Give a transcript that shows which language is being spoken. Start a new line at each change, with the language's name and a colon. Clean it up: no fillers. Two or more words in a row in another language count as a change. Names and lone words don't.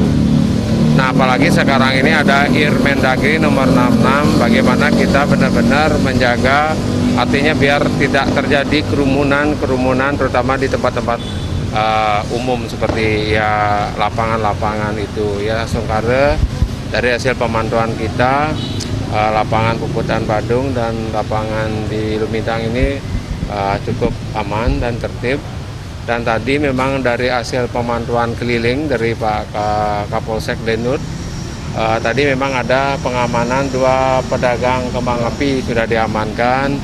Indonesian: Nah, apalagi sekarang ini ada Inmendagri nomor 66, bagaimana kita benar-benar menjaga, artinya biar tidak terjadi kerumunan terutama di tempat-tempat umum seperti ya lapangan-lapangan itu ya Songkare. Dari hasil pemantauan kita, lapangan puputan Badung dan lapangan di Lumintang ini cukup aman dan tertib. Dan tadi memang dari hasil pemantauan keliling dari Pak Kapolsek Denut, tadi memang ada pengamanan 2 pedagang kembang api sudah diamankan.